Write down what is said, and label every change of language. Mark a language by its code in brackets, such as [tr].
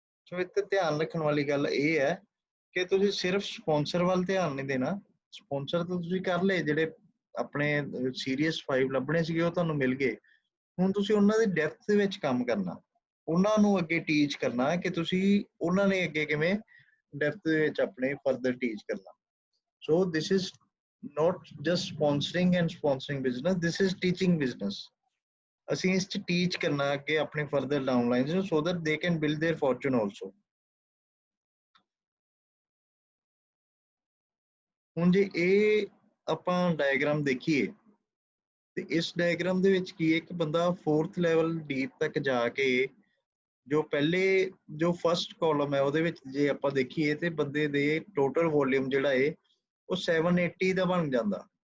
[pa] ਸੋ ਇੱਥੇ ਧਿਆਨ ਰੱਖਣ ਵਾਲੀ ਗੱਲ ਇਹ ਹੈ ਕਿ ਤੁਸੀਂ ਸਿਰਫ ਸਪਾਂਸਰ ਵੱਲ ਧਿਆਨ ਨਹੀਂ ਦੇਣਾ। ਸਪਾਂਸਰ ਤਾਂ ਤੁਸੀਂ ਕਰ ਲਏ, ਜਿਹੜੇ ਆਪਣੇ ਸੀਰੀਅਸ 5 ਲੱਭਣੇ ਸੀਗੇ ਉਹ ਤੁਹਾਨੂੰ ਮਿਲ ਗਏ। ਹੁਣ ਤੁਸੀਂ ਉਹਨਾਂ ਦੀ ਡੈਪਥ ਦੇ ਵਿੱਚ ਕੰਮ ਕਰਨਾ, ਉਹਨਾਂ ਨੂੰ ਅੱਗੇ ਟੀਚ ਕਰਨਾ ਕਿ ਤੁਸੀਂ ਉਹਨਾਂ ਨੇ ਅੱਗੇ ਕਿਵੇਂ ਡੈਪਥ ਦੇ ਵਿੱਚ ਆਪਣੇ ਫਰਦਰ ਟੀਚ ਕਰਨਾ। [en] So this is not just sponsoring and sponsoring business, this is teaching business. [pa] ਅਸੀਂ ਇਸ 'ਚ ਟੀਚ ਕਰਨਾ ਅੱਗੇ ਆਪਣੇ ਫਰਦਰ ਡਾਊਨਲਾਈਨਸ ਨੂੰ, [en] so that they can build their fortune also. [pa] ਹੁਣ ਜੇ ਇਹ ਆਪਾਂ ਡਾਇਗਰਾਮ ਦੇਖੀਏ ਤੇ ਇਸ ਡਾਇਗਰਾਮ ਦੇ ਵਿੱਚ ਕੀ ਇੱਕ ਬੰਦਾ 4th ਲੈਵਲ ਡੀਪ ਤੱਕ ਜਾ ਕੇ ਜੋ ਪਹਿਲੇ ਜੋ ਫਸਟ ਕਾਲਮ ਹੈ ਉਹਦੇ ਵਿੱਚ ਜੇ ਆਪਾਂ ਦੇਖੀਏ ਤੇ ਬੰਦੇ ਦੇ ਟੋਟਲ ਵੋਲਿਊਮ ਜਿਹੜਾ ਹੈ ਉਹ 780 ਦਾ ਬਣ ਜਾਂਦਾ।